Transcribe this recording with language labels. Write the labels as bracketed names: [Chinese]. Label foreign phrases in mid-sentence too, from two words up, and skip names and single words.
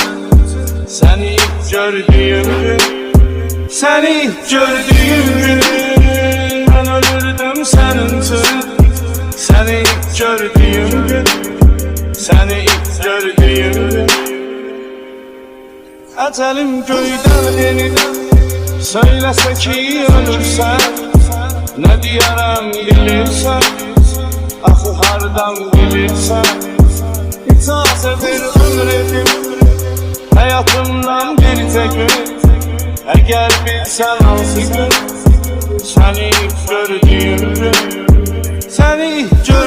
[Turkish] Seni gördüğüm gün, seni gördüğüm gün ben ölürdüm senin için. Seni gördüğüm gün, seni gördüğüm gün. [Azerbaijani] Ecelim göyden enip söyləsə ki ölürsən, nə deyərəm bilirsən, axı hardan bilirsən. İcazə ver ömür edim həyatımdan bir gün, əgər bilsən hansı gün səni gördüyüm gün, səni gördüyüm gün.